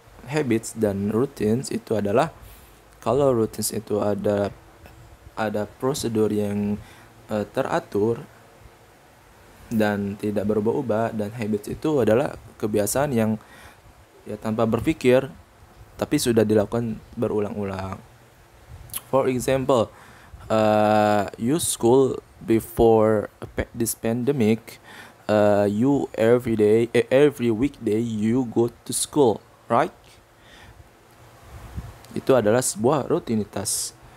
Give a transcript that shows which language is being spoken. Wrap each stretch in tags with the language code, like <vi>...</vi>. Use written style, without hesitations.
<id>habits dan routines itu adalah, kalau routines itu ada prosedur yang teratur dan tidak berubah-ubah, dan habits itu adalah kebiasaan yang ya tanpa berpikir tapi sudah dilakukan berulang-ulang.</id> <en>For example, you school before this pandemic, you every weekday you go to school, right?</en> <id>Itu adalah sebuah rutinitas.</id>